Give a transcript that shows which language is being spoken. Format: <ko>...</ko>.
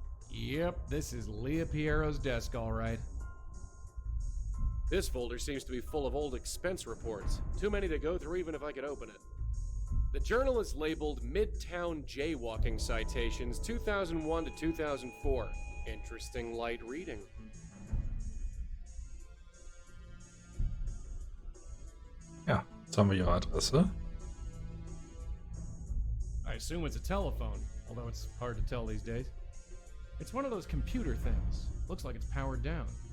<en>Yep, this is Leah Piero's desk, all right. This folder seems to be full of old expense reports. Too many to go through even if I could open it. The journal is labeled Midtown Jaywalking Citations 2001 to 2004. Interesting light reading.</en> <de>Ja, jetzt haben wir ihre Adresse.</de> <en>I assume it's a telephone, although it's hard to tell these days. It's one of those computer things. Looks like it's powered down.</en>